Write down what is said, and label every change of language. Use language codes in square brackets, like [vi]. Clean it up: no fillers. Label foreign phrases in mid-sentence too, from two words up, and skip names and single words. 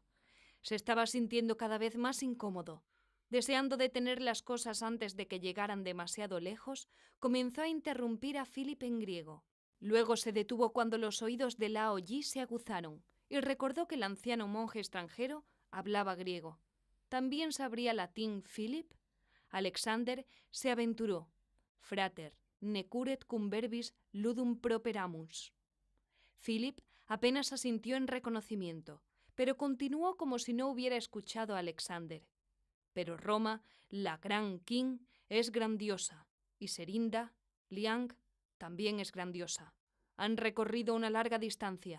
[es] Se estaba sintiendo cada vez más incómodo. Deseando detener las cosas antes de que llegaran demasiado lejos, comenzó a interrumpir a Philip en griego. Luego se detuvo cuando los oídos de Lao Yi se aguzaron y recordó que el anciano monje extranjero hablaba griego. ¿También sabría latín Philip? [la] Alexander [es] se aventuró: [la] «Frater, necuret cum verbis ludum properamus». [es] Philip apenas asintió en reconocimiento, pero continuó como si no hubiera escuchado a Alexander. «Pero Roma, la gran Qin, es grandiosa, y Serinda, Liang, también es grandiosa. Han recorrido una larga distancia.